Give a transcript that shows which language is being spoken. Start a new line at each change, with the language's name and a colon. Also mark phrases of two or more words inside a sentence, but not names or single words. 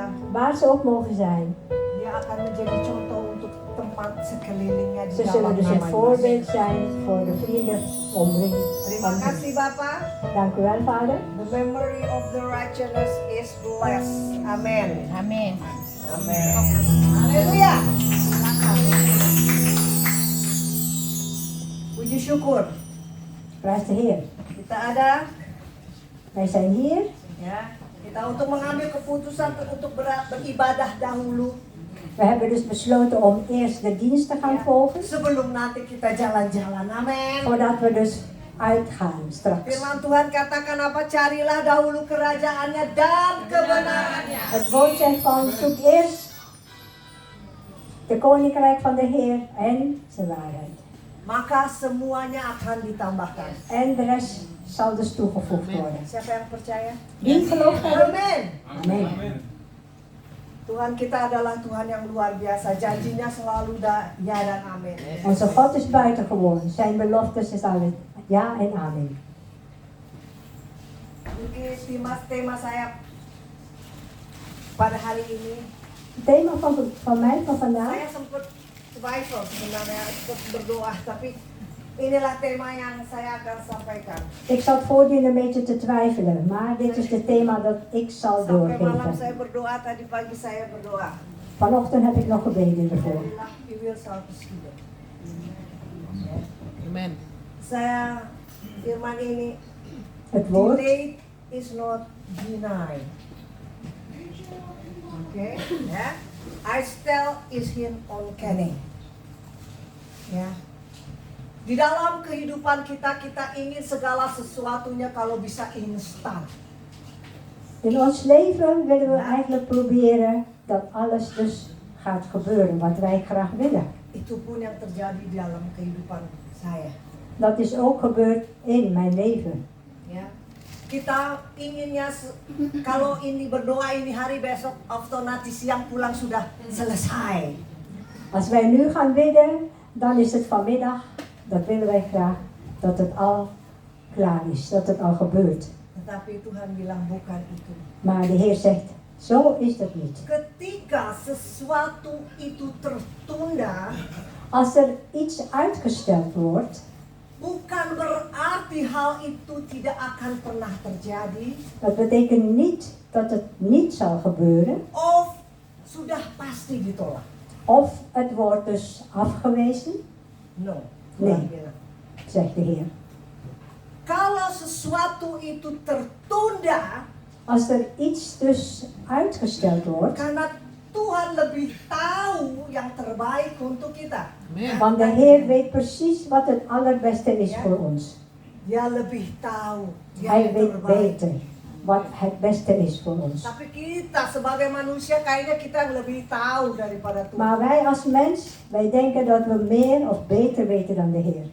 Dutch: Waar ze ook mogen zijn.
Indonesian: Dia akan menjadi contoh untuk tempat sekelilingnya di
Dutch: Ze
Indonesian: dalam
Dutch: zullen dus een
Indonesian: nama Yesus.
Dutch: voorbeeld zijn voor de vrienden omring.
Indonesian: Terima kasih Bapak.
Dutch: Dank u wel, Vader.
English: The memory of the righteous is blessed. Amen.
Indonesian: Amin. Amen. Haleluya. Puji syukur.
Dutch: Prijs de Heer.
Indonesian: Kita ada
Dutch: Wij zijn hier.
Indonesian: ya. Kita untuk mengambil keputusan untuk beribadah dahulu
Dutch: We hebben dus besloten om eerst de dienst te gaan volgen.
Indonesian: sebelum nanti kita jalan-jalan. Amin.
Dutch: Voordat we dus uitgaan straks.
Indonesian: Firman Tuhan katakan apa? Carilah dahulu kerajaannya dan kebenarannya.
Dutch: Het woord zegt van zoek eerst de koninkrijk van de Heer en zijn waarheid.
Indonesian: maka semuanya akan ditambahkan.
Dutch: En de rest zal dus toegevoegd worden.
Indonesian: Siapa yang percaya?
Dutch: Wie gelooft daarin?
Indonesian: Amin.
Dutch: Amen.
Indonesian: Tuhan kita adalah Tuhan yang luar biasa. Janjinya selalu ya dan amin.
Dutch: Onze God is buitengewoon. Zijn beloftes is altijd ja en amen.
Indonesian: Mungkin tema saya pada hari ini,
Dutch: Het thema van mij van vandaag.
Indonesian: saya sempat twijfel sebenarnya untuk berdoa, tapi inilah tema yang saya akan sampaikan.
Dutch: Ik zat voordien een beetje te twijfelen, maar dit is het thema dat ik zal
Indonesian: Sampai malam
Dutch: doorgeven.
Indonesian: saya berdoa, tadi pagi saya berdoa.
Dutch: Vanochtend heb ik nog gebeden ervoor.
Indonesian: Jadilah Iwil 103. Amen. Saya firman ini,
Dutch: Het woord,
English: delayed is not denied. Oke, ya. I still is him uncanny.
Indonesian: Ya. Di dalam kehidupan kita, kita ingin segala sesuatunya kalau bisa instan.
Dutch: in ons leven willen we eigenlijk proberen dat alles dus gaat gebeuren wat wij graag willen.
Indonesian: Itu pun yang terjadi di dalam kehidupan saya.
Dutch: Dat is ook gebeurd in mijn leven.
Indonesian: Ya. Kita inginnya kalau ini berdoa ini hari besok atau nanti siang pulang sudah selesai.
Dutch: Als wij nu gaan bidden, dan is het vanmiddag, dat willen wij graag, dat het al klaar is, dat het al gebeurt.
Indonesian: Tetapi Tuhan bilang bukan itu.
Dutch: Maar de Heer zegt, zo is dat niet.
Indonesian: Ketika sesuatu itu tertunda,
Dutch: Als er iets uitgesteld wordt,
Indonesian: bukan berarti hal itu tidak akan pernah terjadi
Dutch: dat betekent niet dat het niet zal gebeuren,
Indonesian: of sudah pasti ditolak.
Dutch: of het wordt dus afgewezen,
English: No.
Dutch: Nee.
Indonesian: Tuhan bilang.
Dutch: zegt de Heer.
Indonesian: Kalau sesuatu itu tertunda,
Dutch: Als er iets dus uitgesteld wordt,
Indonesian: karena Tuhan lebih tahu yang terbaik untuk kita.
Dutch: want de Heer weet precies wat het allerbeste is voor ons.
Indonesian: Dia lebih tahu yang
Dutch: Hij weet
Indonesian: terbaik.
Dutch: beter wat het beste is voor ons.
Indonesian: Tapi kita sebagai manusia kayaknya kita yang lebih tahu daripada Tuhan.
Dutch: Maar wij als mens, wij denken dat we meer of beter weten dan de Heer.